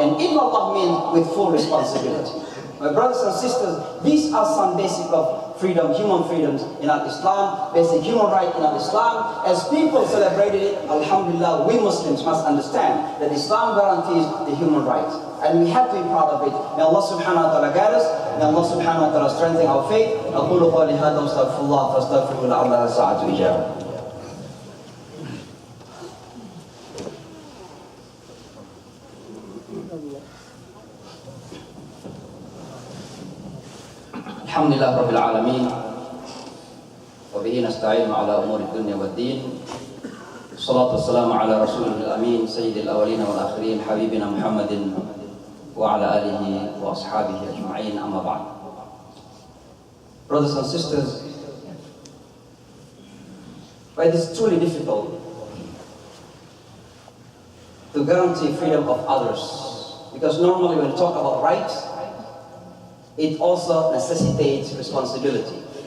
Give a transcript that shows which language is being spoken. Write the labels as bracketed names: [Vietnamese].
[English] And illallah means with full responsibility. My brothers and sisters, these are some basic of freedom, human freedoms in Islam, basic human right in Islam. As people celebrated it, alhamdulillah, we Muslims must understand that Islam guarantees the human right. And we have to be proud of it. May Allah subhanahu wa ta'ala guide us. May Allah subhanahu wa ta'ala strengthen our faith. [Arabic] أقول قولي هذا واستغفر الله فاستغفروه لعلها ساعة إجابة. الحمد لله رب العالمين وبه نستعين على أمور الدنيا والدين. الصلاة والسلام على رسوله الأمين سيد الأولين والآخرين حبيبنا محمد وعلى آله وأصحابه أجمعين. أما بعد. [English] Brothers and sisters, it is truly difficult to guarantee freedom of others, because normally when we talk about rights, it also necessitates responsibility.